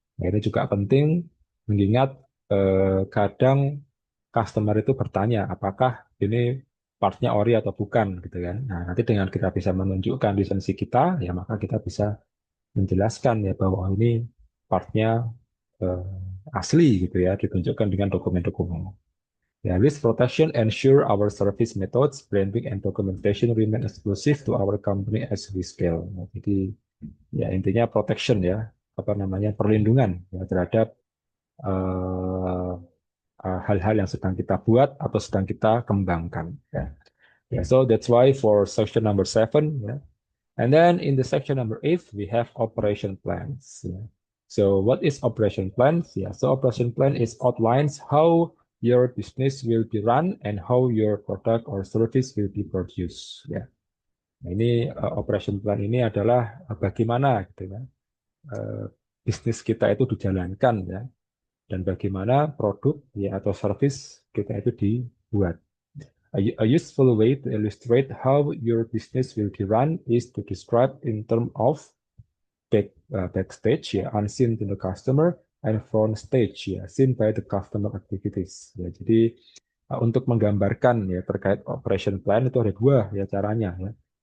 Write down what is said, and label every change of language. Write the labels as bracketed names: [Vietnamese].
[Indonesian] Nah, ini juga penting mengingat kadang customer itu bertanya apakah ini partnya ori atau bukan gitu kan. Nah, nanti dengan kita bisa menunjukkan lisensi kita ya, maka kita bisa menjelaskan ya bahwa ini partnya asli gitu ya, ditunjukkan dengan dokumen-dokumen. [English] Ya, risk protection ensure our service methods, branding, and documentation remain exclusive to our company as we scale. [Indonesian] Nah, jadi ya intinya protection ya, apa namanya, perlindungan ya, terhadap eh, hal-hal yang sedang kita buat atau sedang kita kembangkan. Ya. [English] Yeah, so that's why for section number 7, yeah. And then in the section number 8, we have operation plans. Yeah. So what is operation plans? Yeah, so operation plan is outlines how your business will be run and how your product or service will be produced. [Indonesian] Ya, nah, ini operation plan ini adalah bagaimana gitu ya, uh, bisnis kita itu dijalankan ya, dan bagaimana produk ya atau service kita itu dibuat. [English] A useful way to illustrate how your business will be run is to describe in terms of backstage ya, unseen to the customer, and front stage ya, seen by the customer activities ya. [Indonesian] Jadi untuk menggambarkan ya terkait operation plan itu ada dua ya caranya ya.